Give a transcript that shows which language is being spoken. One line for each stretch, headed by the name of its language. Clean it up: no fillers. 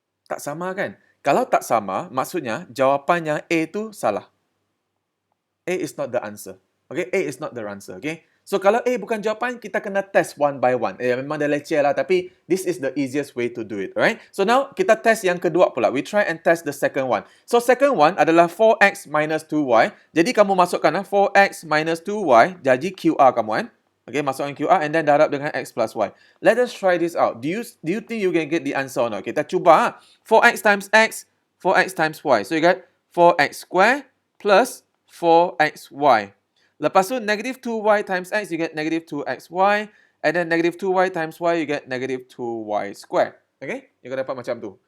Malay: Tak sama kan? Kalau tak sama, maksudnya jawapannya A tu salah.
English: A is not the answer. Okay? A is not the answer. Okay?
Malay: So kalau A bukan jawapan, kita kena test one by one. Memang dah leceh lah, tapi
English: this is the easiest way to do it, alright? So now
Malay: kita test yang kedua pula.
English: We try and test the second one.
Malay: So second one adalah 4x minus 2y. Jadi kamu masukkan 4x minus 2y, jadi QR kamu kan.
English: Okay, masukkan QR and then darab dengan x plus y. Let us try this out. Do you think you can get the answer or not?
Malay: Kita cuba.
English: 4x times x, 4x times y. So you get 4x square plus 4xy.
Malay: Lepas tu,
English: negative 2y times x, you get negative 2xy. And then negative 2y times y, you get negative 2y square. Okay?
Malay: You akan dapat macam tu.